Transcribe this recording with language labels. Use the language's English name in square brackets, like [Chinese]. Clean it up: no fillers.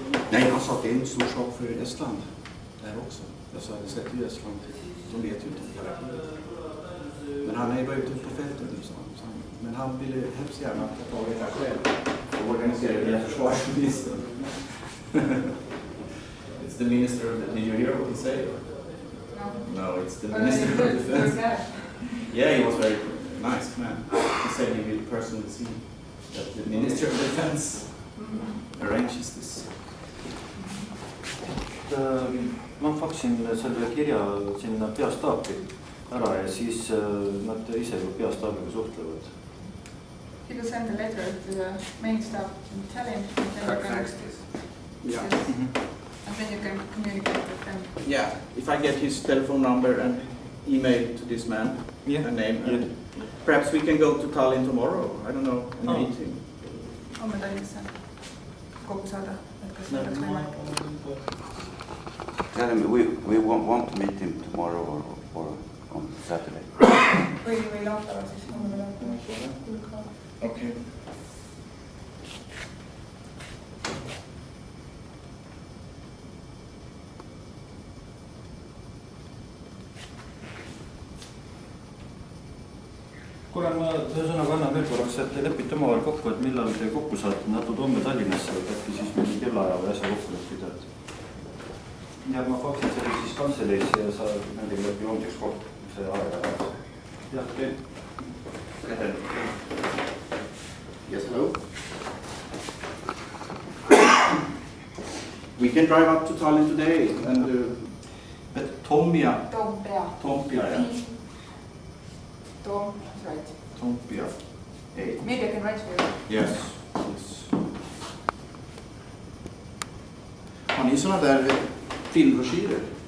[Swedish] Nej, han sa att det är en stor sak för Estland. Där också. Jag sa att det sett i Estland. De vet ju inte om det här. Men han är ju bara ute på fältet nu, sa han. Men han ville hemskt gärna ta tag i det här själv. Och organisera via försvarsministern. [English] It's the minister of the... Did you hear what he said? No, it's the minister of defense. Yeah, he was very nice man. He said he will personally see that the minister of defense arranges this. [Estonian] ma faksin selle kirja sinna peastaapi ära ja siis nad ise juba peastaabiga suhtlevad. [English] He will send a letter to the main staff in Talinn, and then you can, Yeah. and then you can communicate with them. Yeah, if I get his telephone number and email to this man, Yeah. a name, Yeah. and perhaps we can go to Tallinn tomorrow. I don't know, and Oh. meet him. [Estonian] Homme Tallinnasse kokku saada, et kas see oleks võimalik. [English] Tell him we want to meet him tomorrow or on Saturday. [Estonian] või laupäeval siis, homme laupäeval. [English] Okay. [Estonian] kuule, ma ühesõnaga annan veel korraks, et te lepite omavahel kokku, et millal te kokku saate, natud homme Tallinnasse, et äkki siis mingi kellaaja või asja kokku leppida. Ja ma faksin selle siis kantseleisse ja sa nendega leppi homseks kokku, see aeg ära. Jah, okei. [English] Yes, hello. We can drive up to Tallinn today and but Tompia, yeah. Right. Tompia. Hey. Maybe I can write for you. Yes. Yes. [Swedish] Har ni såna där filmbroschyrer?